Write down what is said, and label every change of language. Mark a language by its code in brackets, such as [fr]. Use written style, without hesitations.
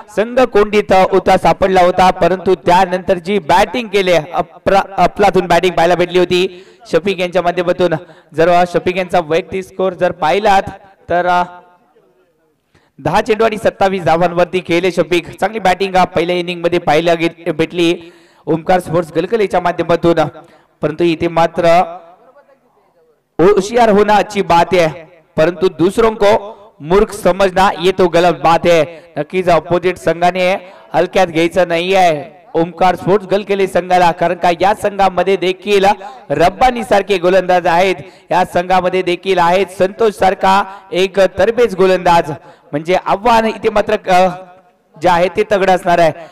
[mr] संघ कोंडीत होता सापडला होता, परंतु त्यानंतर जी बॅटिंग केली अफलातून बॅटिंग पाहायला भेटली होती शफिक यांच्या माध्यमातून. जर शफिक यांचा वैयक्तिक स्कोर जर पाहिलात तर 10 चेंडू आणि 27 धावांवरती केले शफिक. चांगली बॅटिंग पहिल्या इनिंग मध्ये पाहायला भेटली ओमकार स्पोर्ट्स गलगलेच्या माध्यमातून. परंतु इथे मात्र [hi] होशियार होना अच्छी बात है, परंतु दूसरों को मूर्ख समझना ये तो गलत बात है. [mr] नक्कीच अपोजिट संघाने हलक्यात घ्यायचं नाही आहे ओमकार स्पोर्ट्स गलगले संघाला, कारण का या संघामध्ये देखील रब्बानी सारखे गोलंदाज आहेत. या संघामध्ये देखील आहेत संतोष सारखा एक तरबेज गोलंदाज. म्हणजे आव्हान इथे मात्र जे आहे ते तगड असणार आहे.